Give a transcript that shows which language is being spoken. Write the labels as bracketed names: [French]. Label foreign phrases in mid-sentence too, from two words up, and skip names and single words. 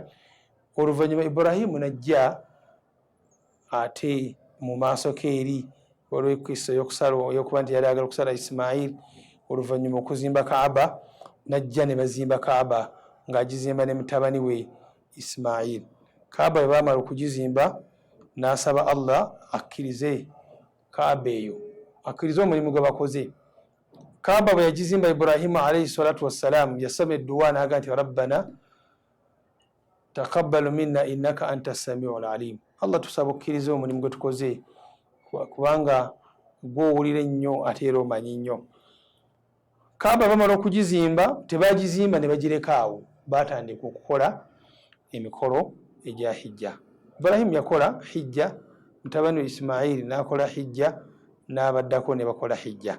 [Ganda] Oluvannyuma Ibrahimu najja ate mu maaso ke eri olw'ekisa y'okuba nti yali agala okusala Isimayiri, oluvannyuma okuzimba Kaaba, najja ne bazimba Kaaba ng'agizimba ne mutabani we Isimayiri. Kaaba bwe baamala okugizimba n'asaba Allah akkirize Kaaba eyo, akkirize omulimu gwe bakoze. Kaaba bwe yagizimba Ibrahimu [Arabic] عليه الصلاة والسلام [Ganda] yasaba edduwa n'aga nti [Arabic] ربنا تقبل منا إنك أنت السميع العليم. [Ganda] Allah tusaba okkirize omulimu gwe tukoze kubanga gwe owulira ennyo ate era omanyi nnyo. Kaaba bamala okugizimba tebagizimba ne bagireka awo, baatandika okukola emikolo egya hijja. Ibrahimu yakola hijja, mutabani we Isimayiri n'akola hijja, n'abaddako ne bakola hijja.